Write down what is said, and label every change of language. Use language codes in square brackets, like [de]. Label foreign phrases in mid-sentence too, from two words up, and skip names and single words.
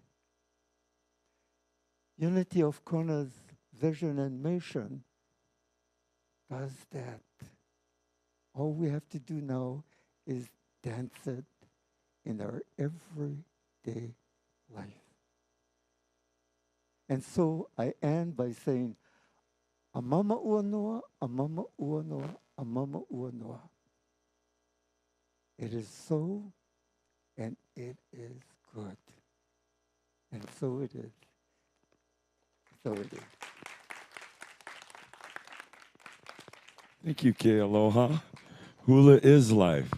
[en] Unity of Kona's vision and mission does that. All we have to do now is dance it in our everyday life. And so I end by saying, [haw] Amama ua noa, amama ua noa, amama ua noa. [en] It is so, and it is good. And so it is. So it is. Thank you, Kealoha. Hula is life.